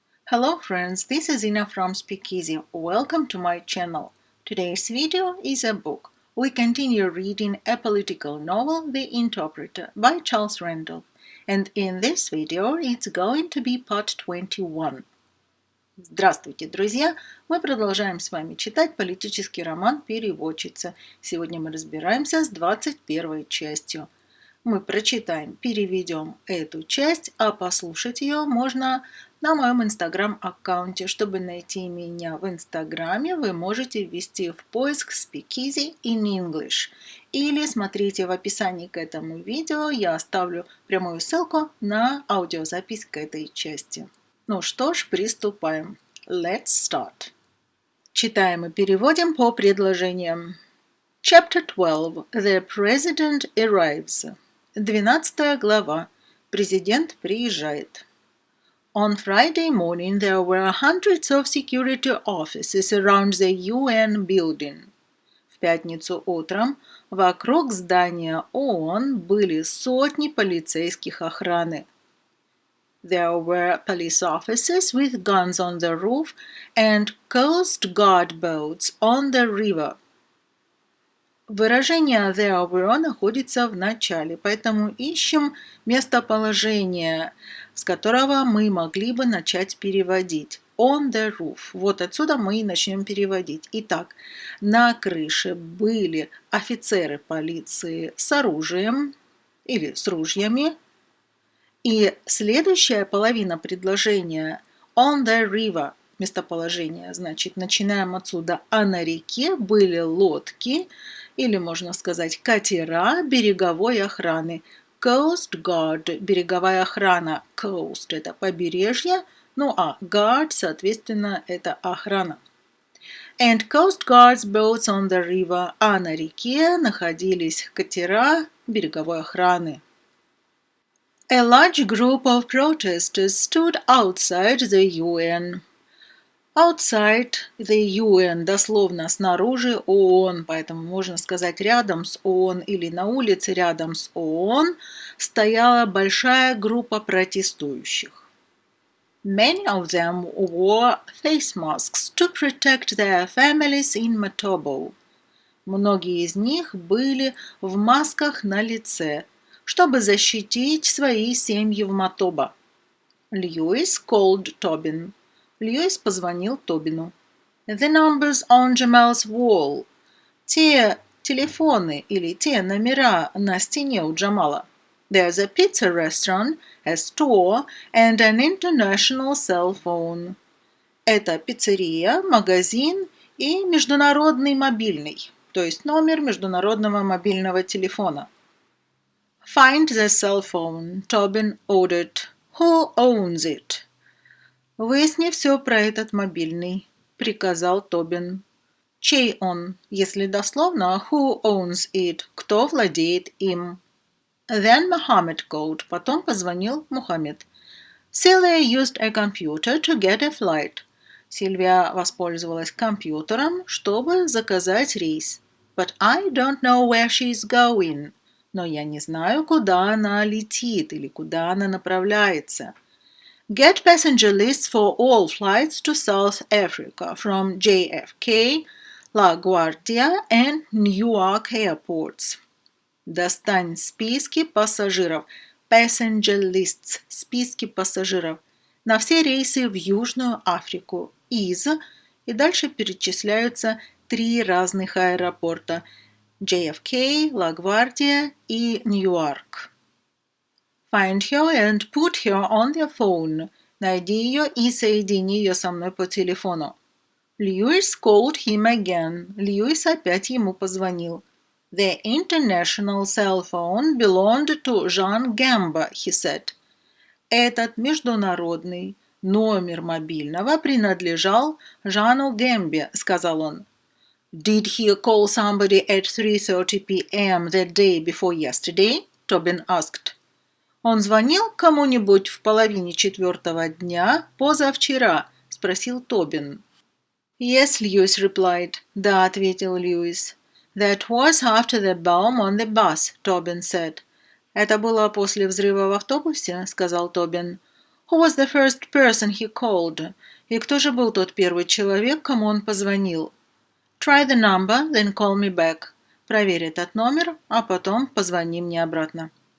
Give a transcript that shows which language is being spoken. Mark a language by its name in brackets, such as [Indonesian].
[English] Hello friends, this is Ina from Speak Easy. Welcome to my channel. Today's video is a book. We continue reading a political novel, The Interpreter, by Charles Randall. And in this video, it's going to be part 21. [Russian] Здравствуйте, друзья! Мы продолжаем с вами читать политический роман «Переводчица». Сегодня мы разбираемся с 21 частью. Мы прочитаем, переведем эту часть, а послушать ее можно на моем инстаграм-аккаунте. Чтобы найти меня в инстаграме, вы можете ввести в поиск Speak Easy in English. Или смотрите в описании к этому видео, я оставлю прямую ссылку на аудиозапись к этой части. Ну что ж, приступаем. [English] Let's start. [Russian] Читаем и переводим по предложениям. [English] Chapter 12. The President arrives. [Russian] 12 глава. Президент приезжает. [English] On Friday morning there were hundreds of security officers around the UN building. [Russian] В пятницу утром вокруг здания ООН были сотни полицейских охраны. [English] There were police officers with guns on the roof and Coast Guard boats on the river. [Russian] Выражение [English] there were [Russian] находится в начале, поэтому ищем местоположение, с которого мы могли бы начать переводить. [English] On the roof. [Russian] Вот отсюда мы и начнем переводить. Итак, на крыше были офицеры полиции с оружием или с ружьями. И следующая половина предложения [English] on the river. [Russian] Местоположение, значит, начинаем отсюда. А на реке были лодки, или можно сказать катера береговой охраны. Coast Guard – береговая охрана. Coast – это побережье, ну а Guard, соответственно, это охрана. [English] And Coast Guard's boats on the river. [Russian] А на реке находились катера береговой охраны. [English] A large group of protesters stood outside the UN. Outside the UN, [Russian] дословно снаружи ООН, поэтому можно сказать рядом с ООН или на улице рядом с ООН стояла большая группа протестующих. [English] Many of them wore face masks to protect their families in Matobo. [Russian] Многие из них были в масках на лице, чтобы защитить свои семьи в Матоба. [English] Lewis called Tobin. [Russian] Льюис позвонил Тобину. [English] The numbers on Jamal's wall. [Russian] Те телефоны или те номера на стене у Джамала. [English] There's a pizza restaurant, a store and an international cell phone. [Russian] Это пиццерия, магазин и международный мобильный, то есть номер международного мобильного телефона. [English] Find the cell phone, Tobin ordered. Who owns it? [Russian] «Выясни все про этот мобильный», — приказал Тобин. «Чей он?» Если дословно, [English] «Who owns it?» [Russian] «Кто владеет им?» [English] Then Muhammad called. [Russian] Потом позвонил Мухаммед. [English] Sylvia used a computer to get a flight. [Russian] Сильвия воспользовалась компьютером, чтобы заказать рейс. [English] But I don't know where she's going. [Russian] Но я не знаю, куда она летит или куда она направляется. [English] Get passenger lists for all flights to South Africa from JFK, LaGuardia and Newark airports. [Russian] Достань списки пассажиров. [English] Passenger lists [Russian] – списки пассажиров. На все рейсы в Южную Африку. Из. И дальше перечисляются 3 разных аэропорта. JFK, LaGuardia и Ньюарк. [English] Find her and put her on the phone. [Russian] Найди ее и соедини ее со мной по телефону. [English] Lewis called him again. [Russian] Льюис опять ему позвонил. [English] The international cell phone belonged to Jean Gamba, he said. [Russian] Этот международный номер мобильного принадлежал Жану Гэмбе, сказал он. [English] Did he call somebody at 3:30 p.m. the day before yesterday? Tobin asked. [Russian] «Он звонил кому-нибудь в половине 4 дня позавчера?» – спросил Тобин. [English] «Yes», Lewis replied. [Russian] «Да», – ответил Льюис. [English] «That was after the bomb on the bus», Тобин said. [Russian] «Это было после взрыва в автобусе», – сказал Тобин. [English] Who was the first person he called? [Russian] И кто же был тот первый человек, кому он позвонил? [English] Try the number, then call me back. [Russian] Проверь этот номер, а потом позвони мне обратно.